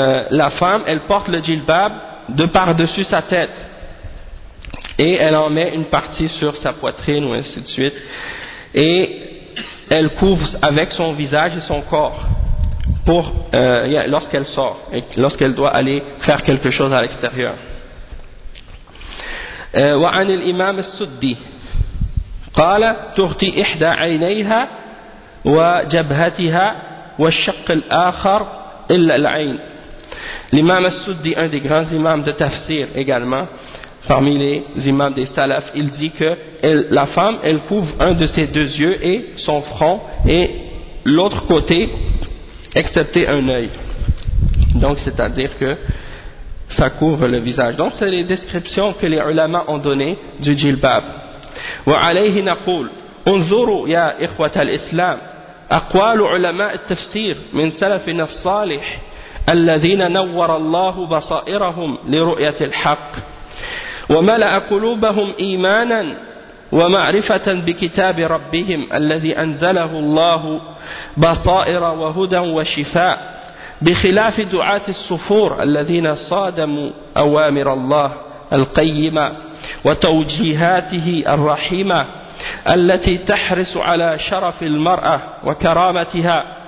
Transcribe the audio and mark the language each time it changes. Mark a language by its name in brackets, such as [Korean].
[French] La femme, elle porte le djilbab de par-dessus sa tête. Et elle en met une partie sur sa poitrine, ou ainsi de suite. Et elle couvre avec son visage et son corps pour, lorsqu'elle sort, et lorsqu'elle doit aller faire quelque chose à l'extérieur. [Arabic] وعن الإمام السدي قال تغطي إحدى عينيها وجبهتها والشق الآخر إلا العين. [French] L'imam al-Suddi, un des grands imams de tafsir également, parmi les imams des salafs, il dit que la femme, elle couvre un de ses deux yeux et son front et l'autre côté, excepté un œil. Donc, c'est-à-dire que ça couvre le visage. Donc, c'est les descriptions que les ulama ont données du djilbab. [Arabic] وعليه نقول انظروا يا إخوة الإسلام أقوال علماء التفسير من سلفنا الصالح الذين نور الله بصائرهم لرؤية الحق وملأ قلوبهم إيمانا ومعرفة بكتاب ربهم الذي أنزله الله بصائر وهدى وشفاء بخلاف دعاة الصفور الذين صادموا أوامر الله القيمة وتوجيهاته الرحيمة التي تحرص على شرف المرأة وكرامتها